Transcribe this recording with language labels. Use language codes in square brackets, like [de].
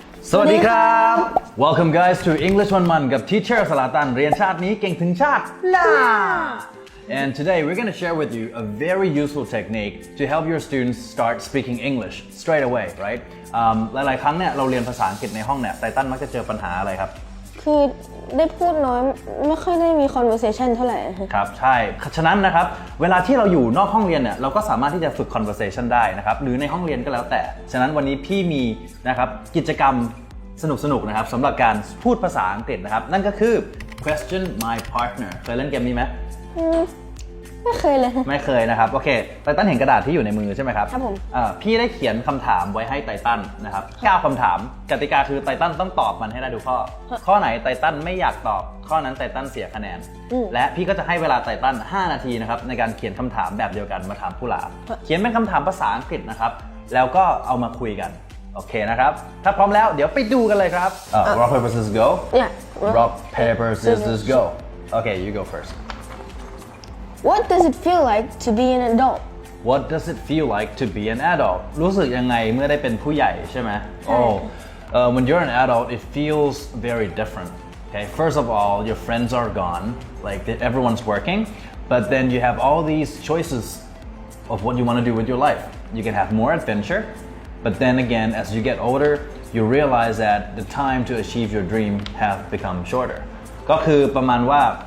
[th] สวัสดีครับ [en] Welcome guys to English Munmun กับ Teacher [th] สลาตันเรียนชาตินี้เก่งถึงชาติล่า [en] And today we're going to share with you a very useful technique to help your students start speaking English straight away, right? [th] หลายๆครั้งเนี่ยเราเรียนภาษาอังกฤษในห้องเนี่ยไตตันมักจะเจอปัญหาอะไรครับ คือได้พูดน้อยไม่ค่อยได้มี conversation เท่าไหร่ ครับใช่ฉะนั้นนะครับเวลาที่เราอยู่นอกห้องเรียนเนี่ยเราก็สามารถที่จะฝึก conversation ได้นะครับหรือในห้องเรียนก็แล้วแต่ฉะนั้นวันนี้พี่มีนะครับกิจกรรมสนุกๆนะครับสำหรับการพูดภาษาอังกฤษนะครับนั่นก็คือ question my partner เคยเล่นเกมนี้ไหม ไม่เคยเลย ไม่เคยนะครับโอเคไตตันเห็นกระดาษที่อยู่ในมือใช่ไหมครับ ครับผม พี่ได้เขียนคำถามไว้ให้ไตตันนะครับ9คำถามกติกาคือไตตันต้องตอบมันให้ได้ทุกข้อไหนไตตันไม่อยากตอบข้อนั้นไตตันเสียคะแนนและพี่ก็จะให้เวลาไตตัน5 นาทีนะครับในการเขียนคำถามแบบเดียวกันมาถามผู้หลาเขียนเป็นคำถามภาษาอังกฤษนะครับแล้วก็เอามาคุยกันโอเคนะครับถ้าพร้อมแล้วเดี๋ยวไปดูกันเลยครับ [en] rock paper scissors go yeah rock paper scissors go okay you go first What does it feel like to be an adult What does it feel like to be an adult [th] รู้สึกยังไงเมื่อได้เป็นผู้ใหญ่ใช่ไหม [en] when you're an adult it feels very different okay first of all your friends are gone like everyone's working but then you have all these choices of what you want to do with your life you can have more adventure but then again as you get older you realize that the time to achieve your dream have become shorter [th] ก็คือประมาณว่า